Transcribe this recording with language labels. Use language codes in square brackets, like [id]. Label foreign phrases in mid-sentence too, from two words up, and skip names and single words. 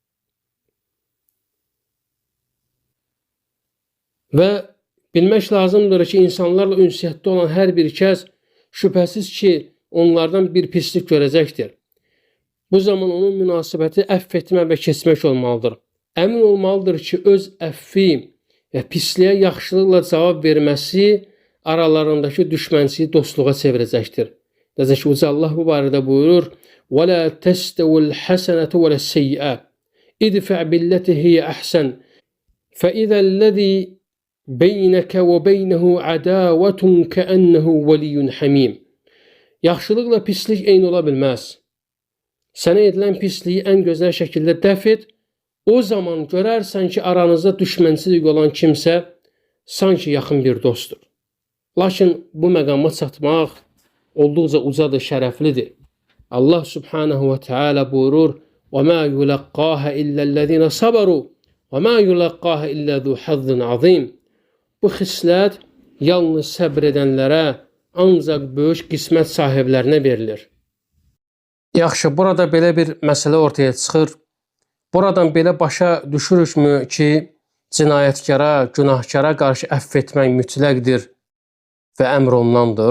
[az] Və bilmək lazımdır ki, insanlarla ünsiyyətdə olan hər bir kəs şübhəsiz ki, onlardan bir pislik görəcəkdir. Bu zaman onun münasibəti əfv etmə və keçmək olmalıdır. Əmin olmalıdır ki, öz əfvi və pisliyə yaxşılıqla cavab verməsi aralarındakı düşmənçiliyi dostluğa çevirəcəkdir. Necə ki, Uca Allah bu barədə buyurur: [ar] وَلَا تَسْتَوِ الْحَسَنَةُ وَلَا السَّيِّئَةُ اِدْفَعْ بِالَّتِي هِيَ أَحْسَنُ فَإِذَا الَّذِي بَيْنَكَ وَبَيْنَهُ عَدَاوَةٌ كَأَنَّهُ وَلِيٌّ حَمِيمٌ. [az] Yaxşılıqla pislik eyni ola bilməz. Sənə edilən pisliyi ən gözəl şəkildə dəf et, o zaman görərsən ki, aranızda düşmənçilik olan kimsə sanki yaxın bir dostdur. Lakin bu məqama çatmaq olduqca ucadır, şərəflidir. Allah [ar] سبحانه وتعالى [az] buyurur: [ar] وَمَا يُلَقَّاهَ إِلَّا الَّذِينَ صَبَرُوا وَمَا يُلَقَّاهَ إِلَّا ذُو حَظٍّ عَظِيمٍ. [az] Bu xislət yalnız səbr edənlərə, ancaq böyük qismət sahiblərinə verilir. Yaxşı, burada belə bir məsələ ortaya çıxır. Buradan belə başa düşürükmü ki, cinayətkara, günahkara qarşı əfv etmək mütləqdir və əmr ondandır.